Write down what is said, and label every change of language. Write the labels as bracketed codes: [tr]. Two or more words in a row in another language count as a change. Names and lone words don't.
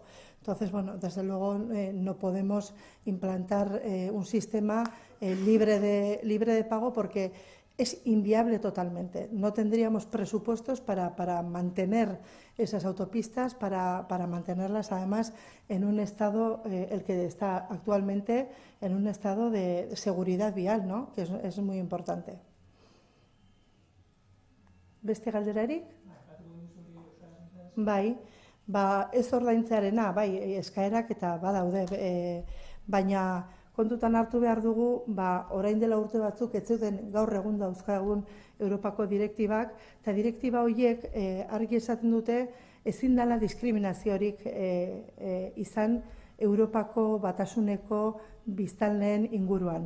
[es] Entonces, bueno, desde luego no podemos implantar un sistema libre de pago porque es inviable totalmente. No tendríamos presupuestos para mantener esas autopistas, para mantenerlas además en un estado, el que está actualmente, en un estado de seguridad vial, ¿no? Que es muy importante. [eu] Beste galderarik? Bai, ez ordaintzearena, bai, eskaerak eta badaude, baina kontutan hartu behar dugu, orain dela urte batzuk ez zeuden gaur egun dauzkagun Europako direktibak, eta direktiba horiek argi esaten dute ezin dela diskriminaziorik izan Europako batasuneko biztanleen inguruan.